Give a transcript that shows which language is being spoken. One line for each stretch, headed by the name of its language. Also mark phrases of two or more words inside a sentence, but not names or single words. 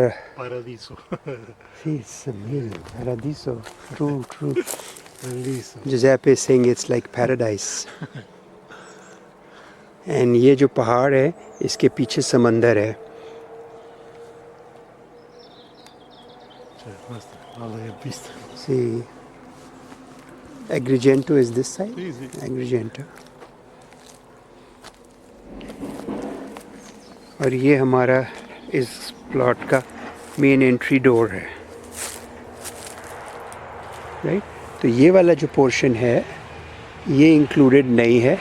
Italian: Paradiso.
English: see, it's amazing. Paradiso, true.
Italian: Bellissimo.
English: Giuseppe is saying it's like paradise.
Hindi: And ये जो पहाड़ है इसके पीछे समंदर है.
Italian: Cioè, questa è la che vista.
English: See, Agrigento is this side.
Italian: Sì, sì. Agrigento.
Hindi: और ये हमारा इस प्लॉट का
English: main entry door
Hindi: है, राइट. तो ये वाला जो पोर्शन है ये इंक्लूडेड नहीं है.